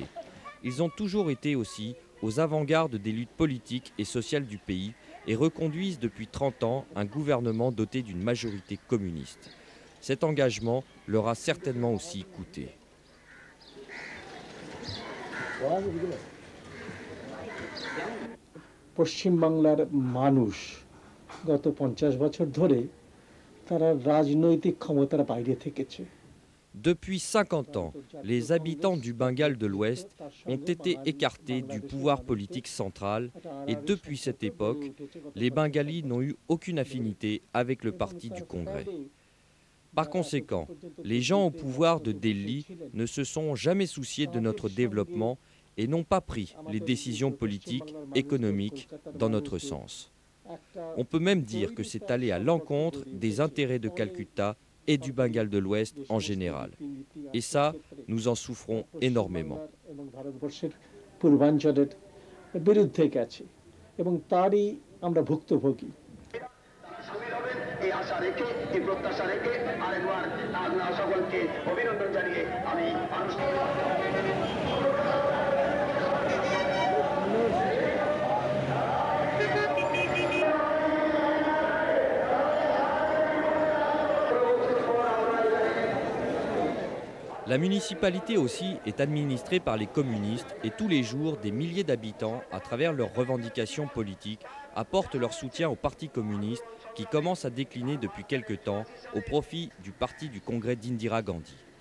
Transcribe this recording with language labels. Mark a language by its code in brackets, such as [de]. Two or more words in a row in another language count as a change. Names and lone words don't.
[fr] Ils ont toujours été aussi aux avant-gardes des luttes politiques et sociales du pays et reconduisent depuis 30 ans un gouvernement doté d'une majorité communiste. Cet engagement leur a certainement aussi coûté. [bn] পশ্চিম বাংলার মানুষ গত 50 বছর ধরে তারা রাজনৈতিক ক্ষমতার বাইরে থেকেছে [fr] Depuis 50 ans, les habitants du Bengale de l'Ouest ont été écartés du pouvoir politique central et depuis cette époque, les Bengalis n'ont eu aucune affinité avec le parti du Congrès. Par conséquent, les gens au pouvoir de Delhi ne se sont jamais souciés de notre développement et n'ont pas pris les décisions politiques, économiques dans notre sens. On peut même dire que c'est aller à l'encontre des intérêts de Calcutta et du Bengale de l'Ouest en général. Et ça, nous en souffrons énormément. [bn] পূর্বাঞ্চলের বিরুদ্ধে গেছে এবং তারই আমরা ভুক্তভোগী এই আশা রেখে এই প্রত্যাশা রেখে আরেকবার আপনারা সকলকে অভিনন্দন জানিয়ে আমি [fr] La municipalité aussi est administrée par les communistes et tous les jours, des milliers d'habitants, à travers leurs revendications politiques, apportent leur soutien au Parti communiste qui commence à décliner depuis quelque temps au profit du Parti du Congrès d'Indira Gandhi.